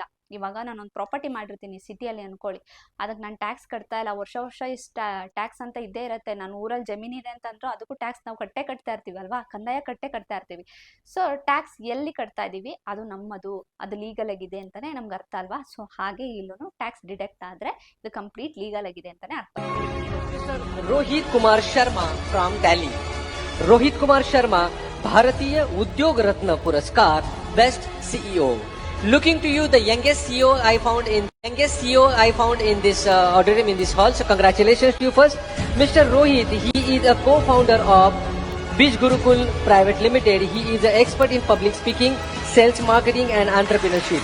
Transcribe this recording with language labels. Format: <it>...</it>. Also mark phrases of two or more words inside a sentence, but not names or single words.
<kn>ಇವಾಗ ನಾನೊಂದು ಪ್ರಾಪರ್ಟಿ ಮಾಡಿರ್ತೀನಿ ಸಿಟಿಯಲ್ಲಿ ಅನ್ಕೊಳ್ಳಿ, ಅದಕ್ಕೆ ನಾನು ಟ್ಯಾಕ್ಸ್ ಕಟ್ತಾ ಇಲ್ಲ, ವರ್ಷ ಇಷ್ಟ ಟ್ಯಾಕ್ಸ್ ಅಂತ ಇದ್ದೇ ಇರುತ್ತೆ. ನಾನು ಊರಲ್ಲಿ ಜಮೀನಿದೆ ಅಂತಂದ್ರೂ ಅದಕ್ಕೂ ಟ್ಯಾಕ್ಸ್ ನಾವು ಕಟ್ತಾ ಇರ್ತೀವಿ ಅಲ್ವಾ, ಕಂದಾಯ ಕಟ್ತಾ ಇರ್ತೀವಿ. ಸೊ ಟ್ಯಾಕ್ಸ್ ಎಲ್ಲಿ ಕಟ್ತಾ ಇದೀವಿ ಅದು ನಮ್ಮದು, ಅದು ಲೀಗಲ್ ಆಗಿದೆ ಅಂತಾನೆ ನಮ್ಗೆ ಅರ್ಥ ಅಲ್ವಾ. ಸೊ ಹಾಗೆ ಇಲ್ಲೂ ಟ್ಯಾಕ್ಸ್ ಡಿಡಕ್ಟ್ ಆದ್ರೆ ಇದು ಕಂಪ್ಲೀಟ್ ಲೀಗಲ್ ಆಗಿದೆ ಅಂತಾನೆ ಅರ್ಥ.</kn> <hi>रोहित कुमार शर्मा फ्रॉम दिल्ली. रोहित कुमार शर्मा भारतीय उद्योग रत्न पुरस्कार</hi> <en>best CEO. Looking to you, the youngest CEO I found in this auditorium, in this hall. So congratulations to you first, Mr. Rohit. He is a co-founder of Bij Gurukul Private Limited. He is an expert in public speaking, sales, marketing, and entrepreneurship.</en>